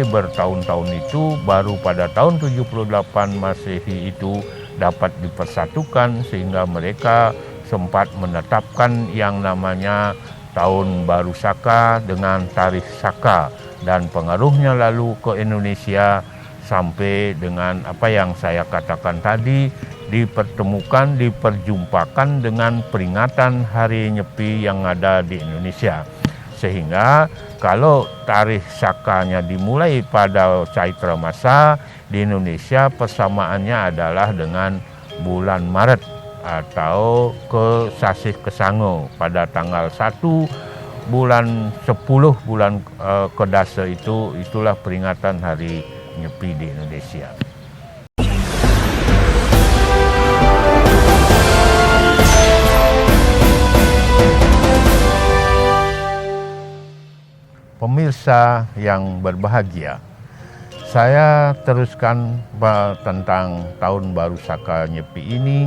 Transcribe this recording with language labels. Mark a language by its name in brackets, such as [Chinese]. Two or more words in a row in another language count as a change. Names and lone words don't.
[Indonesian] bertahun-tahun itu baru pada tahun 78 Masehi itu dapat dipersatukan, sehingga mereka sempat menetapkan yang namanya Tahun Baru Saka dengan Tarikh Saka, dan pengaruhnya lalu ke Indonesia sampai dengan apa yang saya katakan tadi, dipertemukan, diperjumpakan dengan peringatan Hari Nyepi yang ada di Indonesia. Sehingga kalau Tarikh Sakanya dimulai pada Caitra Masa, di Indonesia persamaannya adalah dengan bulan Maret atau ke Sasih Kesango pada tanggal 1 bulan 10 bulan Kedasa itulah peringatan Hari Nyepi di Indonesia. Pemirsa yang berbahagia, saya teruskan tentang Tahun Baru Saka Nyepi ini.